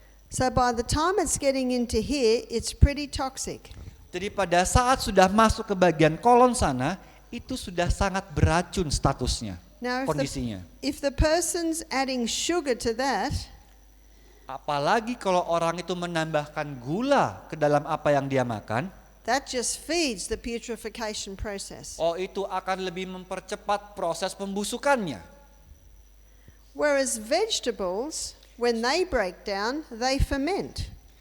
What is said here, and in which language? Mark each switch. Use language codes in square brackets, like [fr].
[en] So by the time it's getting into here, it's pretty toxic. [id] Jadi pada saat sudah masuk ke bagian kolon sana, itu sudah sangat beracun statusnya, [en] Now [id] kondisinya. [en] if the person's adding sugar to that, [id] Apalagi kalau orang itu menambahkan gula ke dalam apa yang dia makan, [en] that just feeds the putrefaction process. [id] itu akan lebih mempercepat proses pembusukannya. [en] Whereas vegetables, when they break down, they ferment.